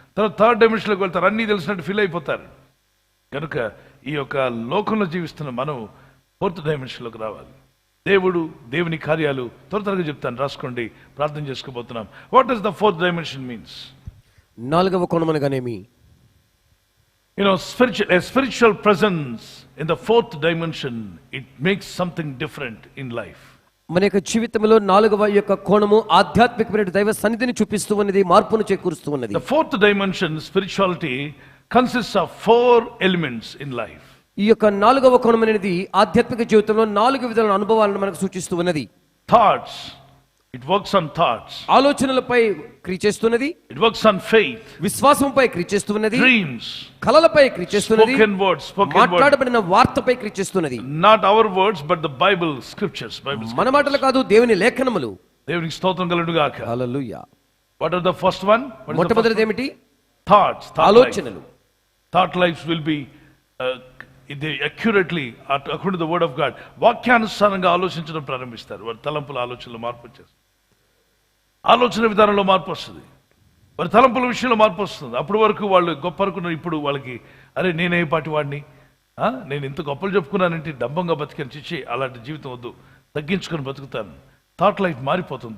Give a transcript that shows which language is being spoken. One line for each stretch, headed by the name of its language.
Telugu: తర్వాత 3rd డైమెన్షన్లోకి వెళ్తారు, అన్నీ తెలిసినట్టు ఫీల్ అయిపోతారు. కనుక ఈ యొక్క లోకంలో జీవిస్తున్న మనం 4th డైమెన్షన్లోకి రావాలి. దేవుని కార్యాలు త్వరగా చెప్తాను, రాసుకోండి, ప్రార్థన చేసుకోబోతున్నాం.
English: What does the 4th dimension means?
Telugu: 4వ కోణం అనగానేమి?
English: A spiritual presence in the 4th dimension, it makes something different in life.
Telugu: మన యొక్క జీవితంలో 4వ యొక్క కోణము ఆధ్యాత్మికమైన దైవ సన్నిధిని చూపిస్తూ ఉన్నది, మార్పును చేకూరుస్తూ ఉన్నది.
English: The 4th dimension, spirituality, consists of 4 elements in life.
Telugu: ఈ యొక్క 4వ కోణం అనేది ఆధ్యాత్మిక జీవితంలో 4 విధాల అనుభవాలను మనకు సూచిస్తూ ఉన్నది.
English: Thoughts, it works on thoughts.
Telugu: ఆలోచనలపై క్రియ చేస్తున్నది.
English: It works on faith.
Telugu: విశ్వాసంపై క్రియ చేస్తున్నది.
English: Dreams,
Telugu: కలలపై క్రియ చేస్తున్నది.
English: spoken words.
Telugu: మాట్లాడబడిన వార్తపై క్రియ చేస్తున్నది.
English: Not our words but the Bible scriptures.
Telugu: మన మాటలు కాదు, దేవుని లేఖనములు. దేవునికి స్తోత్రం కలుగును గాక. హల్లెలూయా.
English: What are the first one?
Telugu: మొట్టమొదటిది ఏమిటి?
English: Thoughts.
Telugu: ఆలోచనలు.
English: Thought lives will be they accurately according to the word of God.
Telugu: వాక్యానుసారంగా ఆలోచించడం ప్రారంభిస్తారు. వారి తలంపుల ఆలోచనలో మార్పు వచ్చేస్తుంది, ఆలోచన విధానంలో మార్పు వస్తుంది, వారి తలంపుల విషయంలో మార్పు వస్తుంది. అప్పటి వరకు వాళ్ళు గొప్ప అనుకున్నారు, ఇప్పుడు వాళ్ళకి అరే నేనే పాటి వాడిని, నేను ఇంత గొప్పలు చెప్పుకున్నానంటే డంబంగా బతికాను, చిచ్చి అలాంటి జీవితం వద్దు, తగ్గించుకొని బతుకుతాను, థాట్ లైఫ్ మారిపోతుంది.